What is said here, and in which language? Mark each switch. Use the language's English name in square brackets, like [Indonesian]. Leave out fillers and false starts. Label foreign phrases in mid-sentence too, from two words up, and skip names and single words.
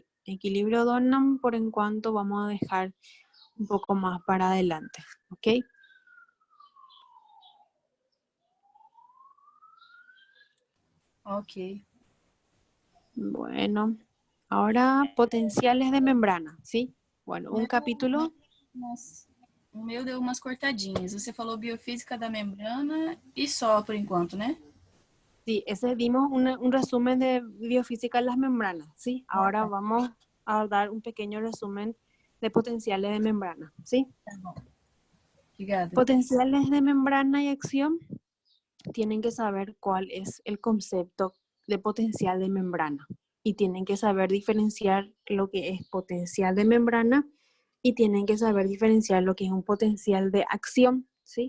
[Spanish] Equilibrio Donham, por en cuanto vamos a dejar un poco más para adelante, ¿ok? Ok. Bueno, ahora potenciales de membrana, ¿sí? Bueno, un capítulo. [Portuguese] O meu deu umas cortadinhas. Você falou biofísica da membrana e só por enquanto, né? [Spanish] Sí, ese dimos un resumen de biofísica de las membranas, ¿sí? Ahora vamos a dar un pequeño resumen de potenciales de membrana, ¿sí? [Portuguese] Tá bom. Obrigada. [Spanish] Potenciales de membrana y acción tienen que saber cuál es el concepto de potencial de membrana y tienen que saber diferenciar lo que es potencial de membrana y tienen que saber diferenciar lo que es un potencial de acción, ¿sí?